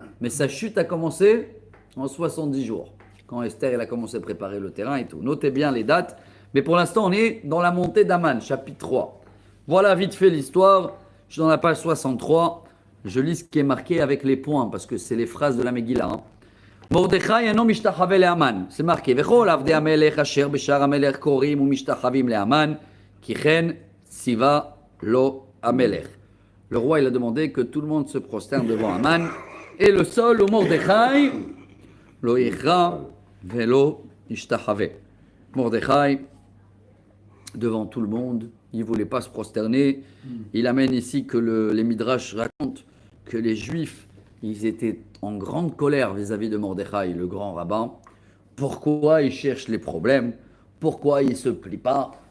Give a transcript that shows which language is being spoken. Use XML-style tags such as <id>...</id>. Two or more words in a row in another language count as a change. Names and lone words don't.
<fr>Mais sa chute a commencé en 70 jours. Quand Esther elle a commencé à préparer le terrain et tout. Notez bien les dates. Mais pour l'instant, on est dans la montée d'Aman, chapitre 3. Voilà vite fait l'histoire. Je suis dans la page 63. Je lis ce qui est marqué avec les points, parce que c'est les phrases de la Megillah. Hein.</fr> <he>Mordechai אינו משתחווה להמן, זה מרקי, וכל עבדי המלך אשר בשער המלך קוראים ומשתחווים להמן, כי כן ציווה לו המלך.</he> <fr>Le roi, il a demandé que tout le monde se prosterne devant Aman, et le seul, au Mordechai,</fr> <he>לא יכרע ולא ישתחווה.</he> <fr>Mordechai, devant tout le monde, il ne voulait pas se prosterner. Il amène ici que les Midrash racontent que les Juifs, ils étaient en grande colère vis-à-vis de Mordechai, le grand rabbin. Pourquoi il cherche les problèmes? Pourquoi il ne se plie pas?</fr>